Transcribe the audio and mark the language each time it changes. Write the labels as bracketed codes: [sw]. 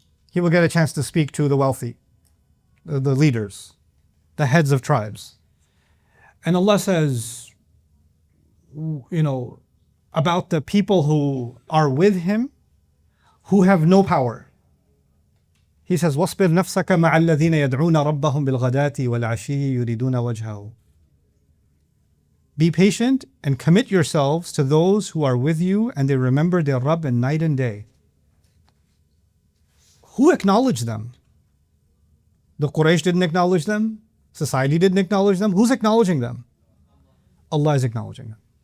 [en] He would get a chance to speak to the wealthy, the leaders, the heads of tribes. And Allah says, you know, about the people who are with him, who have no power. He says, [ar] وَاصْبِرْ نَفْسَكَ مَعَ الَّذِينَ يَدْعُونَ رَبَّهُمْ بِالْغَدَاةِ وَالْعَشِيِّ يُرِيدُونَ وَجْهَهُ. [en] Be patient and commit yourselves to those who are with you and they remember their Rabb in night and day. Who acknowledged them? The Quraysh didn't acknowledge them. Society didn't acknowledge them. Who's acknowledging them? Allah is acknowledging them.